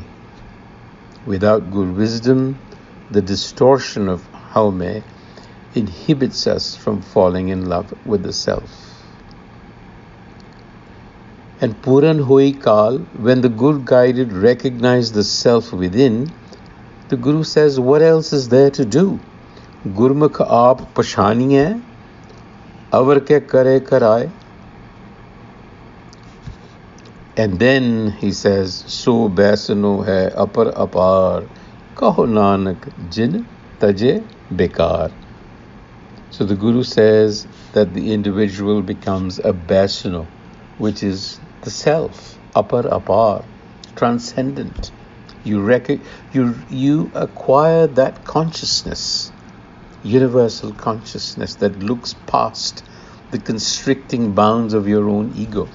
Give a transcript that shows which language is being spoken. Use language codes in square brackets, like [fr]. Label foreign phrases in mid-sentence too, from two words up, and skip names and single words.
[en] Without good wisdom, the distortion of haume inhibits us from falling in love with the self. And [pa] ਪੂਰਨ ਹੋਇ ਕਾਲ, [en] when the good guided recognize the self within, the Guru says, what else is there to do? [pa] ਗੁਰਮੁਖ ਆਪ ਪਛਾਣੀਏ, ਅਵਰ ਕੇ ਕਰੇ ਕਰਾਏ. [en] And then he says, [pa] ਸੋ ਬੈਸਨੋ ਹੈ ਅਪਰ ਅਪਰ, ਕਹੁ ਨਾਨਕ ਜਿਨ ਤਜੇ ਬੇਕਾਰ. [en] So the Guru says that the individual becomes a baisano, which is the self, [pa] ਅਪਰ ਅਪਰ, [en] transcendent. You acquire that consciousness, universal consciousness that looks past the constricting bounds of your own ego.